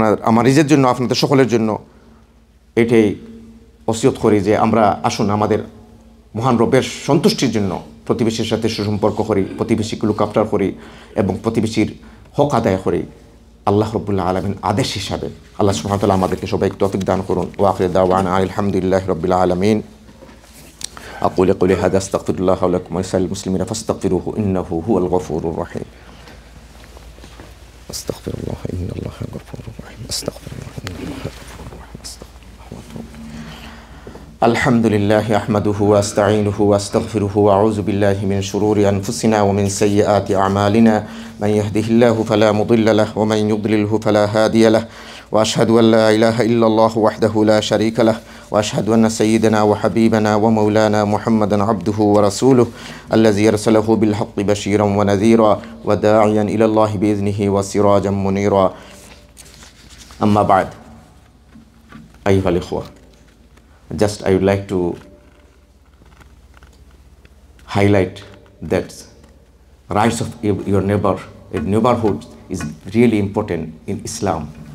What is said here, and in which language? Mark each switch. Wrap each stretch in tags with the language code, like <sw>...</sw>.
<bn>আমার নিজের জন্য, আপনাদের সকলের জন্য এটাই ওসিয়ত করি যে আমরা আসুন আমাদের মহান রবের সন্তুষ্টির জন্য প্রতিবেশীর সাথে সুসম্পর্ক করি, প্রতিবেশীকে</bn> <en>look after</en> <bn>করি এবং প্রতিবেশীর হক আদায় করি আল্লাহ রাব্বুল আলামিন আদেশ হিসাবে। আল্লাহ সুবহানাহু ওয়া তাআলা আমাদেরকে সবাইকে তৌফিক দান করুন।</bn> <ar>ওয়া আখিরু দাওয়ানা আলহামদুলিল্লাহি রাব্বিল আলামিন। أقول قولي هذا أستغفر الله لكم ولسائر المسلمين فاستغفروه إنه هو الغفور الرحيم. أستغفر الله إن الله غفور رحيم. أستغفر الله إن الله غفور رحيم. أستغفر الله وأتوب. الحمد لله أحمده وأستعينه وأستغفره وأعوذ بالله من شرور أنفسنا ومن سيئات أعمالنا من يهده الله فلا مضل له ومن يضلله فلا هادي له وأشهد أن لا إله إلا الله وحده لا شريك له وأشهد أن سيدنا وحبيبنا ومولانا محمدا عبده ورسوله الذي أرسله بالحق بشيرا ونذيرا وداعيا إلى الله بإذنه وسراجا منيرا. أما بعد أيها الإخوة,</ar> <en>just I would like to highlight that rights of your neighborhood is really important in Islam.</en>